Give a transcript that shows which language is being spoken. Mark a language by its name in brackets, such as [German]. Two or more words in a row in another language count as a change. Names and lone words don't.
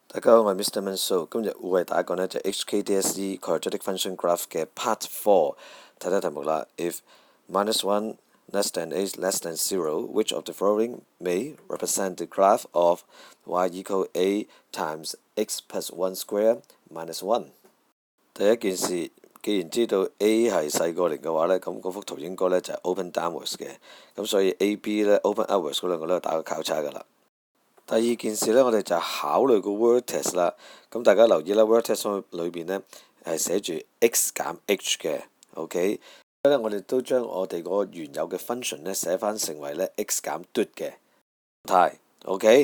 [Cantonese] 大家好，我係 Mr. Manso， 今日會為大家講呢就 HKDSE Quadratic Function Graph 嘅 Part 4，睇睇題目啦。 [English] If -1 less than a less than 0, which of the following may represent the graph of y equal a times x plus 1 square minus 1？ [Cantonese] 第一件事，既然知道 a 係細過0嘅話呢，咁嗰幅圖應該呢就係 [English] open downwards [Cantonese] 嘅，咁所以 A、B 呢 [English] open outwards [Cantonese] 嗰兩個都打個交叉㗎啦。第二件事呢，我哋就考慮個 vertex 啦。咁大家留意啦 vertex 裏邊呢係寫住 x 減 h 嘅 ，OK。所以呢，我哋都將我哋個原有嘅 function 呢寫翻成為呢 x 減 d 嘅態 ，OK。